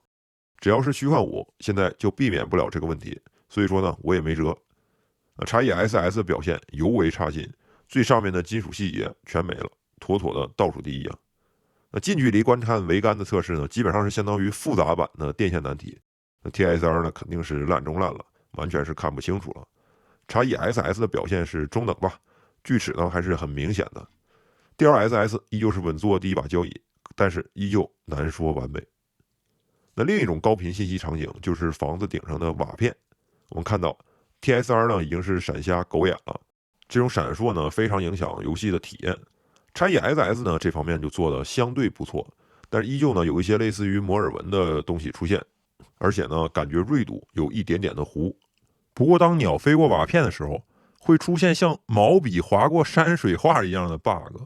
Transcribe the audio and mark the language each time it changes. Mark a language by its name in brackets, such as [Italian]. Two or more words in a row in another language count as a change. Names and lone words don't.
[Chinese] 只要是虛幻五，現在就避免不了這個問題。所以說呢，我也沒轍。XESS 的表現尤為差勁，最上面的金屬細節全沒了。妥妥的倒數第一啊！那近距離觀看桅杆的測試呢，基本上是相當於複雜版的電線難題。那 TSR 呢，肯定是爛中爛了，完全是看不清楚了。XESS 的表現是中等吧，锯齒呢還是很明显的。DLSS 依舊是穩坐第一把交椅，但是依舊難說完美。那另一種高頻信息場景就是房子頂上的瓦片，我們看到 TSR 呢已經是閃瞎狗眼了，這種閃爍呢非常影響遊戲的體驗。XESS 呢這方面就做的相對不錯，但是依舊呢有一些類似於摩爾紋的東西出現，而且呢感覺銳度有一點點的糊。不過當鳥飛過瓦片的時候，會出現像毛筆劃過山水畫一樣的 bug。